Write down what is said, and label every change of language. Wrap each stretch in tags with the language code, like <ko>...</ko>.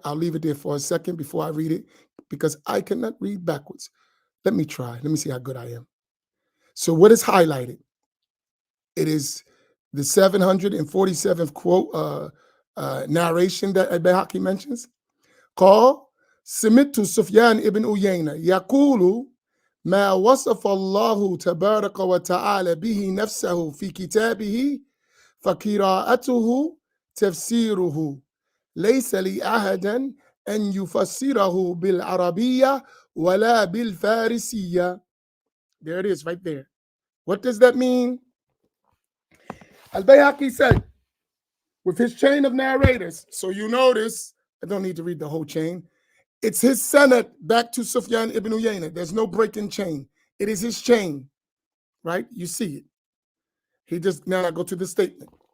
<en>I'll leave it there for a second before I read it because I cannot read backwards. Let me try. Let me see how good I am. So what is highlighted? It is the 747th quote narration that al-Bayhaqi mentions.</en> <ar>Call سمعت سفيان ibn Uyaynah يقول ما وصف الله تبارك وتعالى به نفسه في كتابه فقراءته تفسيره ليس لأحد أن يفسره بالعربية ولا بالفارسية.</ar> <en>There it is right there. What does that mean? Al-Bayhaqi said, with his chain of narrators, so you notice, I don't need to read the whole chain. It's his sanad back to Sufyan ibn Uyaynah. There's no breaking chain. It is his chain, right? You see it. He just, now I go to the statement.</en>